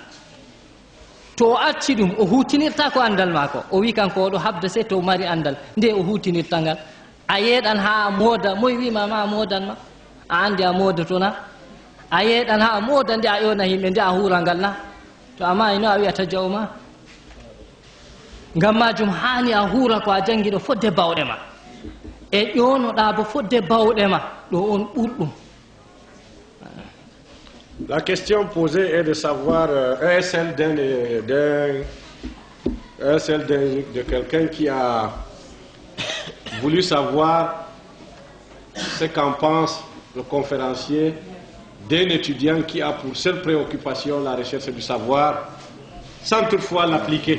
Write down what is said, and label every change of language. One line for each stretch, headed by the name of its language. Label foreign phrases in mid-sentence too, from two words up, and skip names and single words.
Fula: to o acci ɗum o hutinirta ko andal mako, o wi kanko oɗo habda sey to o mari andal nde o hutinirta ngal a yeeɗan ha mooda moy wima ma moodanma a andi a moodatona a yeeɗan ha mooda nde a ƴona yimɓe nde a hurangal na to ama ino a wiyata jawma ngam majum hani a huura ko a jangi ɗo fodde bawɗe ma e ƴonoɗa bo fodde bawɗe ma ɗo on ɓurɗum.
French: La question posée est de savoir, est celle de quelqu'un qui a voulu savoir ce qu'en pense le conférencier d'un étudiant qui a pour seule préoccupation la recherche du savoir, sans toutefois l'appliquer.